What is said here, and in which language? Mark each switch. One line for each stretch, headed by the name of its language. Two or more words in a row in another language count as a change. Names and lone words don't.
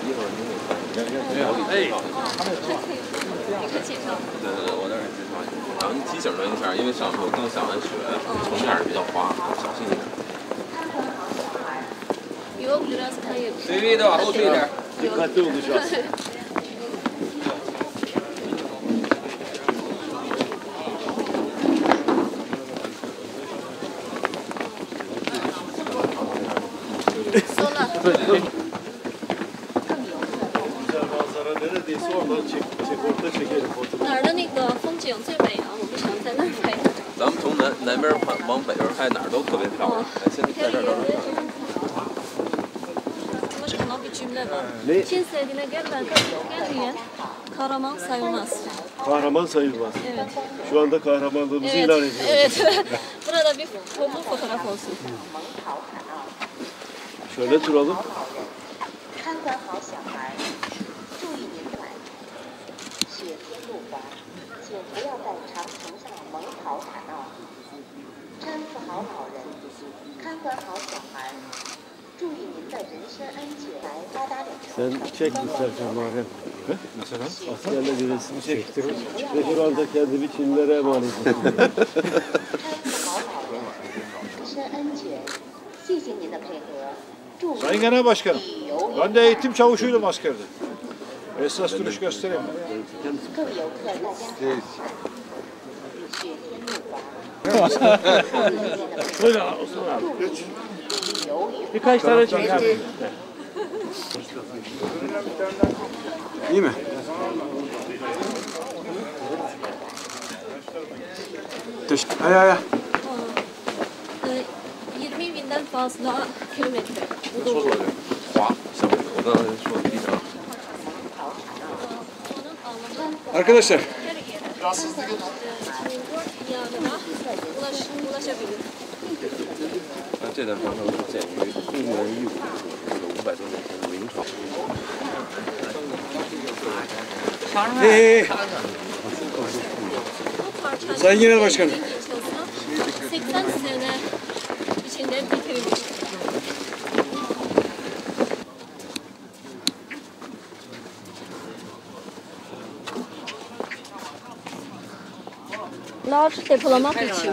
Chinese: 我在这介绍一下，然后你提醒他一下，因为上次我刚下完雪，路面比较滑，小心一点。
Turkish: Yok biraz kayıp. Seviyeyi de var, o şeyler. Dikkatli olacağız. Sola. Güzel manzara neredeyse oradan orta çekelim fotoğrafı.
Chinese: 哪儿的那个风景最美啊？我们想在那儿拍。咱们从南边往北边拍，哪儿都特别漂亮。现在在这儿都是。
Turkish: Başkanım bir cümle var. Çin sevdiğine gelmeyen kahraman sayılmaz. Kahraman sayılmaz. Evet. Şu anda kahramanlığımızı Evet. ilan ediyoruz. Evet. Burada bir fotoğraf olsun. Şöyle duralım.
Chinese: 看管好小孩，注意您晚。雪天路滑，请不要在长城上猛跑打闹。搀扶好老人，看管好小孩，注意您的人身安全。来八达岭长
Turkish: Sen
Chinese: 城
Turkish: çek istersen Muharrem. Mesela? Askerle bir resmi çektir. Ve şu anda kendimi Çinlilere emanet ediyorum.
Chinese: 搀扶好老人，人身安全。谢谢您的配合。祝
Turkish: Sayın Genel Başkanım,
Chinese: 旅游
Turkish: ben de eğitim çavuşuydum askerde. Esas duruş göstereyim.
Chinese: 各位游客大家好。雪天路滑。
Turkish: Şöyle Osman abi.
Chinese: 旅游愉快。
Turkish: Birkaç tane çek abi. İyi mi? Ay ay ay. 20 binden fazla kilometre.
Chinese: 说说这滑，像我刚才说的地上。
Turkish: Arkadaşlar, yanına ulaşabilir.
Chinese: 那这段长城是建于公元1500多年前的明朝。
Turkish: Sayın Genel Başkanım. 80 sene içinde bitirilmiş. Lar depolamak için.